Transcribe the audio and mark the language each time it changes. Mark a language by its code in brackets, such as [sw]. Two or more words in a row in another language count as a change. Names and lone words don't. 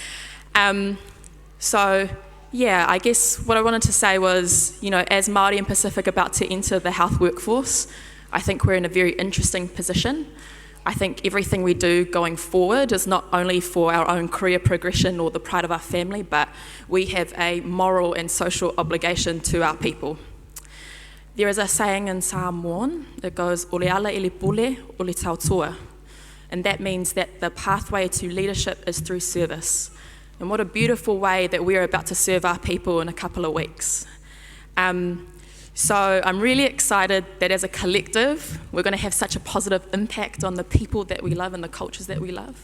[en] So yeah, I guess what I wanted to say was, you know, as Māori and Pacific about to enter the health workforce, I think we're in a very interesting position. I think everything we do going forward is not only for our own career progression or the pride of our family, but we have a moral and social obligation to our people. There is a saying in Samoan that goes, [sm] "O le ala i le pule, o le tautoa," [en] and that means that the pathway to leadership is through service. And what a beautiful way that we're about to serve our people in a couple of weeks. So I'm really excited that as a collective, we're going to have such a positive impact on the people that we love and the cultures that we love.